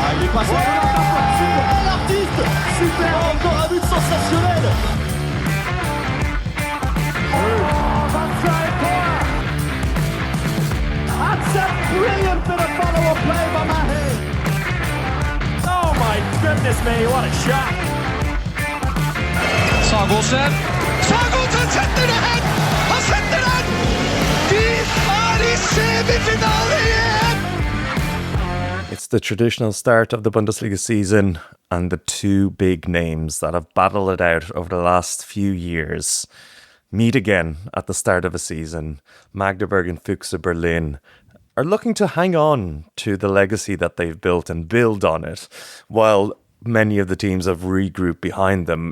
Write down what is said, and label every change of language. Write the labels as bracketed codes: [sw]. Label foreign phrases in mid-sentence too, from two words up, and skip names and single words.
[fr] passe super, l'artiste, super, encore un but sensationnel. [en] That's a brilliant bit of follow-up play by Mahe. Oh my goodness me, what a shot. [no] Sagosen setter det hen! Han setter den! De er i semifinale igjen! [en] It's the traditional start of the Bundesliga season, and the two big names that have battled it out over the last few years meet again at the start of a season. Magdeburg and Fuchse Berlin are looking to hang on to the legacy that they've built and build on it, while many of the teams have regrouped behind them.